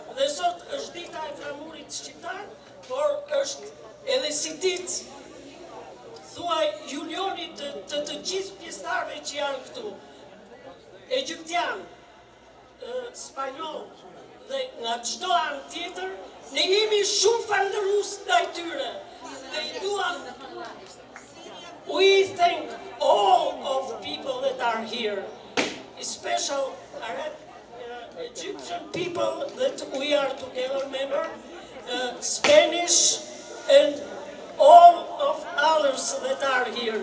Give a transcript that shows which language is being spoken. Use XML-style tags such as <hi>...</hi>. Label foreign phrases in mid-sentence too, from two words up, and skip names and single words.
<sq>Dhe sot është dita e flamurit shqiptar, por është edhe si ditë thuaj Julionit të gjithë pjesëtarëve që janë këtu. Egjiptian, spanjoll dhe nga çdo anë tjetër, ne jemi shumë falëndërues ndaj tyre. Dhe i duam.</sq> <en>We thank all of the people that are here, especially Egyptian people that we are together member, Spanish and all of others that are here.</en>